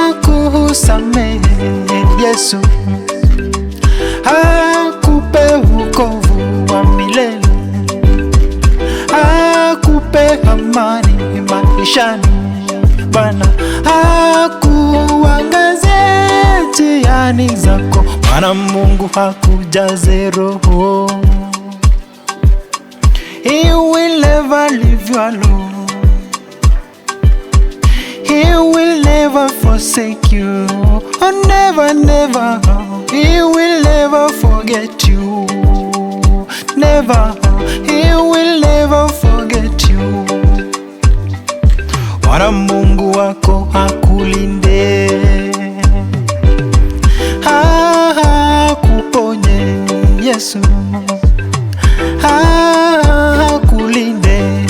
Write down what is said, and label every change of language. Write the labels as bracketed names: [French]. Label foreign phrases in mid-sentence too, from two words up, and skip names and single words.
[Swahili] Akusamehe Yesu. Akupe wokovu wa milele. Akupe amani maishani. Bwana akuangaze njiani zako. Bwana Mungu akujaze roho. [English] He will never leave you alone. He will never forsake you. Oh, never, never. He will never forget you. Never. He will never forget you. [Swahili] Bwana Mungu wako akulinde. Akuponye Yesu. Akulinde.